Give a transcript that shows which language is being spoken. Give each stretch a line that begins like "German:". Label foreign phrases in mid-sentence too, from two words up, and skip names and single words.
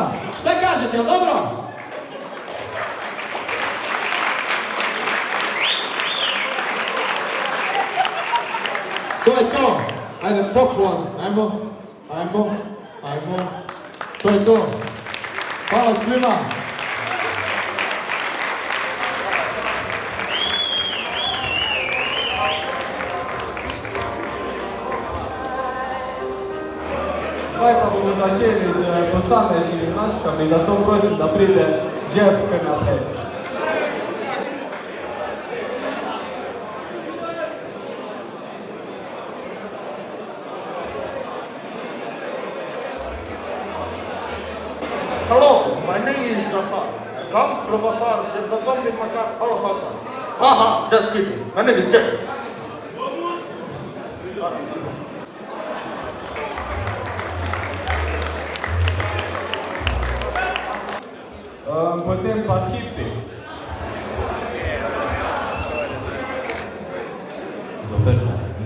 Serbian: Šta kažete, jel dobro? To je to. Ajde, poklon, ajmo. To je to. Hvala svima.
Slovenian: Zdaj pa bomo začeli z posameznimi maskami, zato prosim, da pride Jeff kar naprej.
English: Hello, my name is Jafar. I come from afar. There's a bomb in my car. Hello, Jafar. Haha, just kidding. My name is Jeff.
Slovenian: Potem pa hipi. Dober dan.